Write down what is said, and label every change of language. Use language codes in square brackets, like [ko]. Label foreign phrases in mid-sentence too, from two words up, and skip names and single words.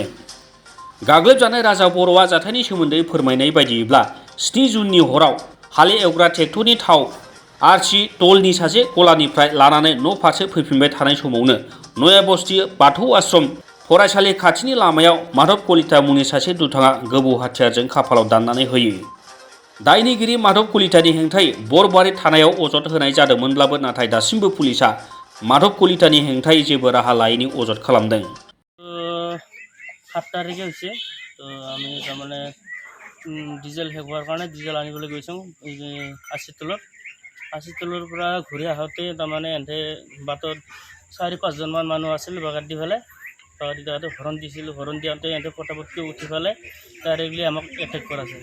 [brx] गाग्लोबजानाय राजा बर'आ जाथायनि सोमोन्दै फोरमायनाय बायदियैब्ला 7 जुननि हराव हाले एवग्रा ट्रेक्टरनि थाव आरसि टलनि सासे गलानिफ्राय लानानै न' फारसे फैफिनबाय थानाय समावनो नयाबस्ति बाथौ आश्रम फरायसालि खाथिनि लामायाव माधव कलिता मुंनि सासे दुथाङा गोबौ हाथियारजों खाफालाव दाननानै होयो। दायनिगिरि माधव कलितानि हेंथायै बरबारि थानायाव अजद होनाय जादोंमोनब्लाबो नाथाय दासिमबो पुलिसा माधव कलितानि हेंथायै जेबो राहा लायैनि अजद खालामदों। [as] 7 तारिखे হৈছে তো আমি তাৰমানে ডিজেল শেষ হোৱাৰ কাৰণে ডিজেল আনিবলৈ গৈছোঁ 80 তলৰ পৰা ঘূৰি আহোঁতে তাৰমানে এহেঁতে বাটত 4-5 জনমান মানুহ আছিল বাগাত দি পেলাই তাতে হৰণ দিছিলোঁ। হৰণ দিওঁতে এহেঁতে পটাপটকৈ উঠি পেলাই ডাইৰেক্টলি আমাক এটেক কৰাইছে।